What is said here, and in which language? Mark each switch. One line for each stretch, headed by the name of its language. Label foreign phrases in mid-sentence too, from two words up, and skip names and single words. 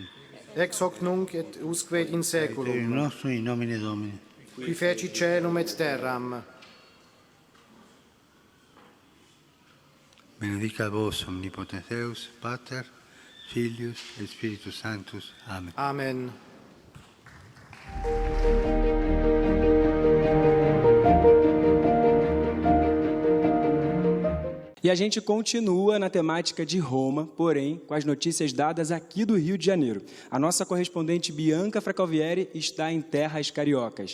Latin: ex hoc nunc et usque in per saeculum, nostrum in nomine Domini. qui feci caelum et terram. benedicat vos omnipotens Deus, Pater, Filius et Spiritus Sanctus. Amen. Amen.
Portuguese: E a gente continua na temática de Roma, porém, com as notícias dadas aqui do Rio de Janeiro. A nossa correspondente Bianca Fracalvieri está em terras cariocas.